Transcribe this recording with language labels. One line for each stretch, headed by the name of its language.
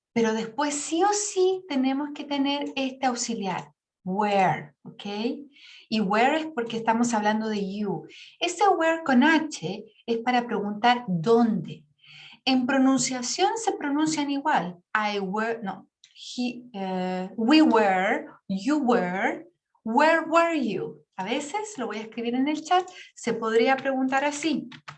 Spanish: Pero después sí o sí tenemos que tener este auxiliar. Where, ¿ok? Y where es porque estamos hablando de you. Ese where con H es para preguntar ¿dónde? En pronunciación se pronuncian igual.
English: I were, no. We were, you were, where were you?
Spanish: A veces, lo voy a escribir en el chat, se podría preguntar así.